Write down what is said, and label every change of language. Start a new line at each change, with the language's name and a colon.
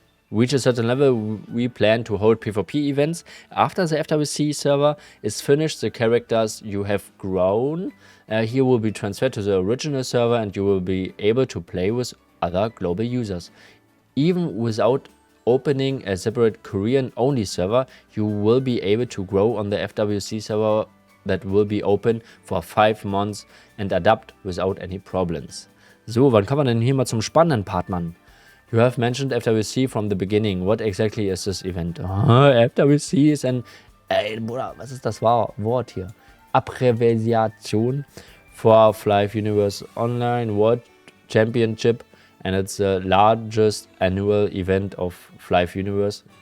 English: Reach a certain level, we plan to hold PvP events. After the FWC server is finished, the characters you have grown here will be transferred to the original server, and you will be able to play with other global users. Even without opening a separate Korean-only server, you will be able to grow on the FWC server that will be open for 5 months and adapt without any problems.
German: So, wann kommen wir denn hier mal zum spannenden Part, Mann?
English: You have mentioned FWC from the beginning. What exactly is this event?
German: FWC ist ein... Ey, Bruder, was ist das Wort hier?
English: Abbreviation for FLive Universe Online World Championship and it's the largest annual event of FLive Universe.